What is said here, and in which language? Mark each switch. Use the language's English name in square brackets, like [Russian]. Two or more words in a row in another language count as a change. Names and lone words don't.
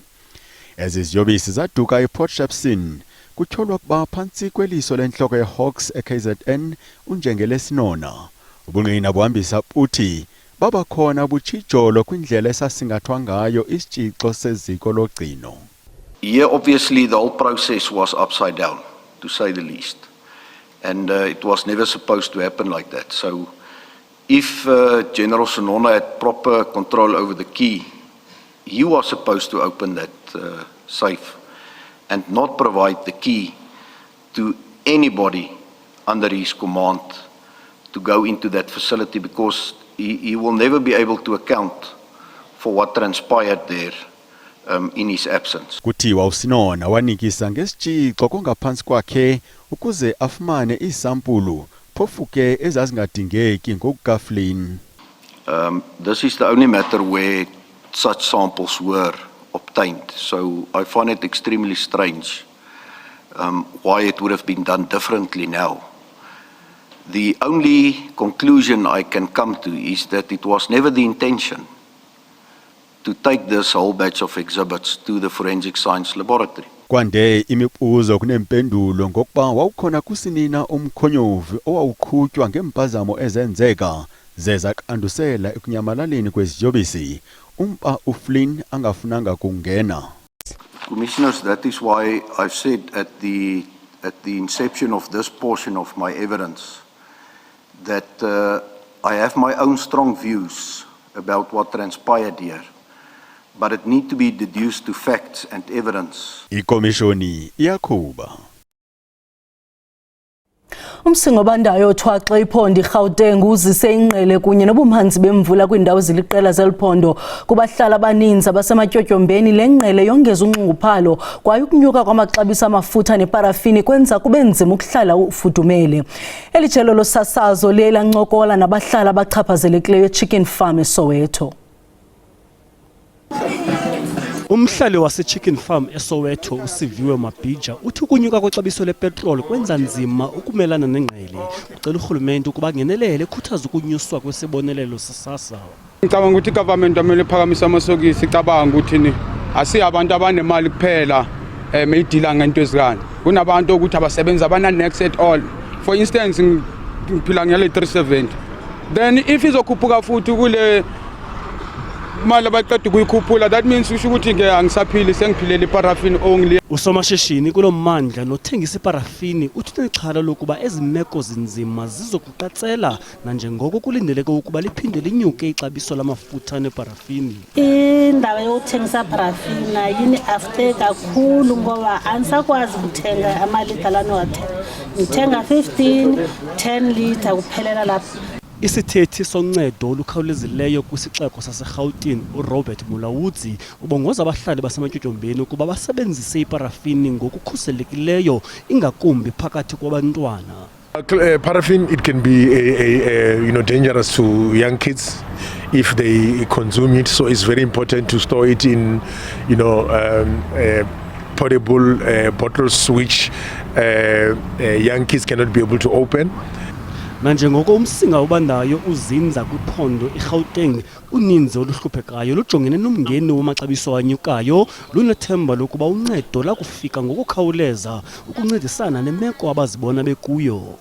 [Xhosa] Ezi ziyobisi zaduka ePort Shepstone kutyholwa kuba phantsi kweliso lentloko yeHawks eKZN uNjengele Sinona. Ubungqina buhambisa uthi baba khona butshijolo kwindlela esasingathwa ngayo isitshixo seziko logcino. [English] Here, obviously, the whole process was upside down, to say the least. And it was never supposed to happen like that. So, if General Sinona had proper control over the key, he was supposed to open that safe and not provide the key to anybody under his command to go into that facility, because he will never be able to account for what transpired there. In his absence. [Xhosa] Kuthiwa uSinona wanikisa ngesitshixo kongaphansi kwakhe ukuze afumane isampulu phofu ke ezazingadingeki ngokukaflin. [English] This is the only matter where such samples were obtained. So I find it extremely strange why it would have been done differently now. The only conclusion I can come to is that it was never the intention to take this whole batch of exhibits to the Forensic Science Laboratory. [Xhosa] Kwande imibuzo kunempendulo ngokuba wawukhona kusinina umkhonyovu owawuqhutywa ngempazamo ezenzeka zeza qandusela ekunyamalaleni kweziyobisi umpa uFlynn angafunanga kungena. [English] Commissioners, that is why I've said at the inception of this portion of my evidence that I have my own strong views about what transpired here. But it need to be deduced to facts and evidence. [Xhosa] Ikomishoni iyaqhuba. Umsingo bandayo othwaxa iphondo iGauteng uzise inqele kunye nobumanzi bemvula kwindawo ziliqela zeliphondo kubahlala abaninzi abasematyotyombeni. Le nqele yongeza unxunguphalo kwaye ukunyuka kwamaxabiso amafutha neparafini kwenza kube nzima ukuhlala ufudumele. Elijelo losasazo liye lancokola nabahlala abachaphazelekileyo eChicken Farm eSoweto. Umhlali wase-Chicken Farm eSoweto uSiviwe Mabhija uthi ukunyuka kwexabiso lepetroli kwenza nzima ukumelana nengqele. Ucela urhulumente ukuba ngenelele ekhuthaza ukunyuswa kwesibonelelo sesasa. [Zulu] Ngicabanga ukuthi igovernment amele iphakamise amasokisi. Icabanga ukuthi asiyi abantu abanemali kuphela mayidila ngento ezikanje. Kunabantu ukuthi abasebenza abana-next [English] at all. For instance, [Zulu] ngiphila ngale 370. [English] Then if [Zulu] izokhuphuka futhi kule mali abaqeda ukuyikhuphula, [English] that means [Zulu] usho ukuthi ke angisaphili sengiphilela iparafini only. [Xhosa] Usomashishini kulo mmandla nothengisa iparafini uthi nexhala lokuba ezimeko zinzima zizokuqatsela nanjengoko kulindeleke ukuba liphinde linyuke ixabiso lamafutha neparafini. [Zulu] Indawo yokuthengisa parafini yini after kakhulu ngoba ansakwazi ukuthenga amalita lanothe. Ngithenga 10 liter kuphelela lapha. [Xhosa] Isithethi soncedo olukhawulezileyo kwisixeko saseGauteng uRobert Mulawudzi ubongoza abahlali basematyotyombeni ukuba basebenzise iparafini ngokukhuselekileyo ingakumbi phakathi kwabantwana. [English] Paraffin, it can be dangerous to young kids if they consume it, so it's very important to store it in portable bottles which young kids cannot be able to open. [Xhosa] Nanjengoko umsinga ubandayo uzinza kwiphondo iGauteng uninzi oluhluphekayo lujongene nomngeni wamaxabiso anyukayo lunethemba lokuba uncedo lakufika ngokukhawuleza ukuncedisana nemeko abazibona bekuyo.